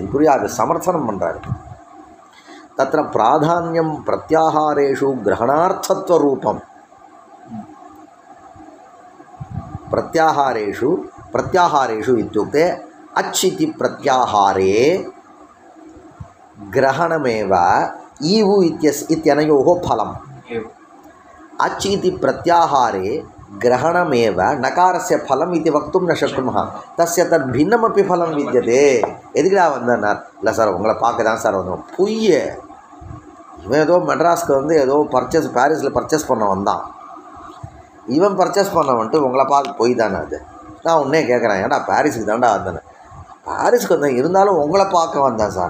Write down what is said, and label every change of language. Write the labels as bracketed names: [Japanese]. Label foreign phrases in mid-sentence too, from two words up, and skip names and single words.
[Sanskrit] कुर्यात् समर्थनं पण्णारु। तत्र प्राधान्यं प्रत्याहारेषु ग्रहणार्थत्वरूपं प्रत्याहारेषु इत्युक्ते अच् इति प्रत्याहारे ग्रहणमेव इ उ इत्यनयोः फलम्। अच् इति प्रत्याहारे ग्रहणमेव नकारस्य फलम् इति वक्तुं न शक्नुमः। तस्य तद् भिन्नमपि फलं विद्यते। [Tamil] எதுக்குடா வந்தார்? இல்லை சார் உங்களை பார்க்க தான் சார் வந்தோம். பொய்ய, இவன் ஏதோ மெட்ராஸ்க்கு வந்து ஏதோ பாரிஸில் பர்ச்சேஸ் பண்ண வந்தான். இவன் பர்ச்சேஸ் பண்ண வந்துட்டு உங்களை பார்க்க போய் தானே அது. நான் உடனே கேட்குறேன், ஏன்டா பாரிஸுக்கு தாண்டா வந்தேன்னு. பாரிஸுக்கு வந்தேன், இருந்தாலும் உங்களை பார்க்க வந்தேன் சார்.